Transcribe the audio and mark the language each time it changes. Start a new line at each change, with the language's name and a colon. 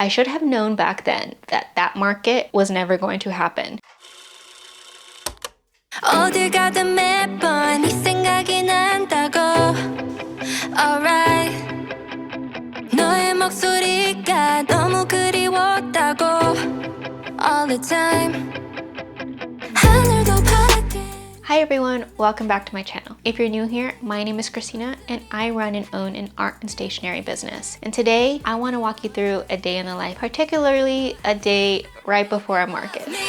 English: I should have known back then that that market was never going to happen.
Korean: 어딜 가든 매번 네 생각이 난다고.
English: Alright.
Korean: 너의 목소리가 너무 그리웠다고.
English: All the time.
Korean: 하늘도 파랗게.
English: Hi everyone, welcome back to my channel. If you're new here, my name is Christina and I run and own an art and stationery business. And today I want to walk you through a day in the life, particularly a day right before a market.